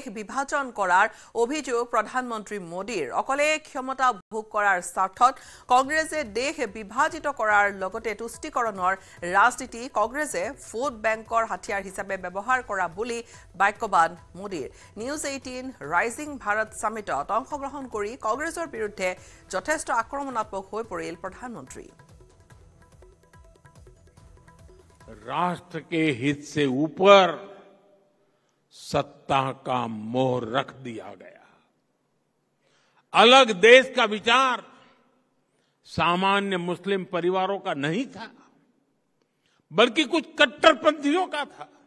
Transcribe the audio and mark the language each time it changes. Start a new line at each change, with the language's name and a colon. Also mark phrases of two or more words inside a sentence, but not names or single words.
Assamese: বিভাজন কৰাৰ অভিযোগ প্ৰধানমন্ত্ৰী মোদীৰ অকলে ক্ষমতা ভোগ কৰাৰ স্বাৰ্থত কংগ্ৰেছে দেশ বিভাজিত কৰাৰ লগতে তুষ্টিকৰণৰ ৰাজনীতি কংগ্ৰেছে ভোট বেংকৰ হাতিয়াৰ হিচাপে ব্যৱহাৰ কৰা বুলি বাক্যবান মোদীৰ নিউজ 18 ৰাইজিং ভাৰত সামিটত অংশগ্ৰহণ কৰি কংগ্ৰেছৰ বিৰুদ্ধে যথেষ্ট আক্ৰমণাত্মক হৈ পৰিল প্ৰধানমন্ত্ৰী
Hindi: राष्ट्र के हित से ऊपर सत्ता का मोह रख दिया गया अलग देश का विचार सामान्य मुस्लिम परिवारों का नहीं था बल्कि कुछ कट्टरपंथियों का था